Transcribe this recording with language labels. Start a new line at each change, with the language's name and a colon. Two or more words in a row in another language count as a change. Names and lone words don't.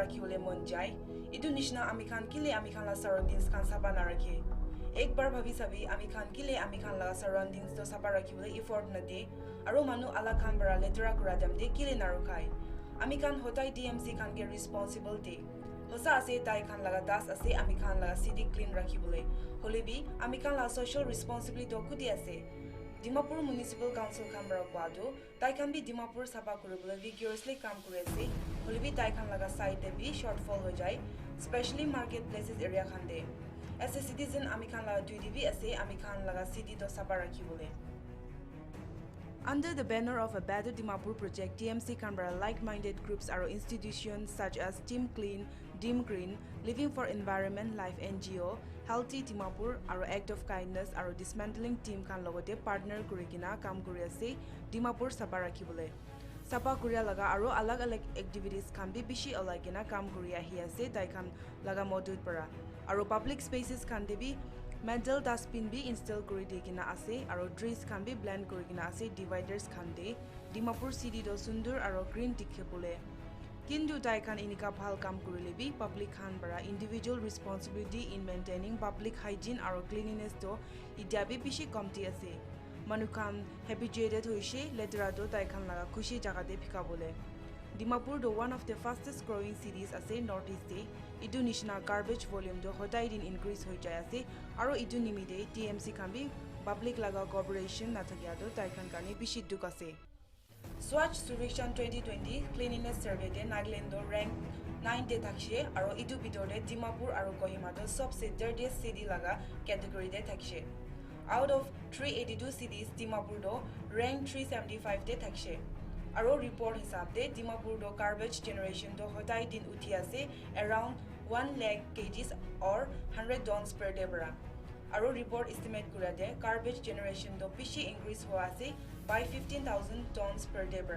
Naga Pidgin: kiule monjai idu nishna amikan kile amikan la surroundings kan sabana rakhe ek bar bhabi sabi amikan kile amikan laga surroundings to sabara kiule effort na de aro manu ala kan bara letra kura jamde kile narukai amikan hotai DMC kan ge responsibility hosa ase tai kan laga das ase amikan laga city clean rakhibule holebi amikan la
English: social responsibility
Naga Pidgin: to kudi ase Dimapur Municipal Council Kambara Kwado, tai kan bi Dimapur sapa kuribule vigorously kam kurese, holibi tai kan laga side de bi shortfall ho jai,
English: especially marketplaces area khande. As a citizen
Naga Pidgin: amikan laga 2 DB ase amikan laga city do sapa rakhibule.
English: Under the banner of a Better Dimapur project, TMC Canberra like-minded groups or institutions such as Team Clean, Dim Green, Living for Environment Life NGO, Healthy Dimapur, or Act of Kindness, or Dismantling Team
Naga Pidgin: kan logote partner kurikina kam kuri ase Dimapur sapa rakhibole. Sapa kuria laga aro alag activities kan bi bishi alagina kam kuri ahi ase tai kan laga modud para. Aro
English: public spaces
Naga Pidgin: kan debi
English: metal dustbin
Naga Pidgin: bi install kuri digina ase aro trees kan bi blend kuri gina ase dividers kan de Dimapur city do sundur aro green dikhebole. Kindu tai kan inika bhal kam kurile bi public khan bara
English: individual responsibility in maintaining public hygiene
Naga Pidgin: aro cleanliness to idya bi bishi komti ase. Manukhan habituated hoishe letera do tai khan laga khushi jaga de phika bole. Dimapur do
English: one of the fastest growing cities
Naga Pidgin: ase northeast de idu nishna
English: garbage volume
Naga Pidgin: do hodai din increase hoi jai ase aro idu nimide TMC kan bi public laga cooperation na thakya do tai khan kane bishi duk ase. Swatch Survekshan 2020 Cleanliness Survey de Nagaland rank 9 de thakshe aro idu bitor de Dimapur aro Kohima do sabse
English: dirtiest city
Naga Pidgin: laga category de thakshe.
English: Out of 382 cities,
Naga Pidgin: Dimapur do rank 375 de thakshe. Aro report hisab de Dimapur do
English: garbage generation
Naga Pidgin: do hotai din uthi ase
English: around 1 lakh kgs or 100 tons per day
Naga Pidgin: bara. Aro
English: report estimate
Naga Pidgin: kura de
English: garbage generation
Naga Pidgin: do bishi increase ho ase
English: by 15,000 tons per day
Naga Pidgin: bara.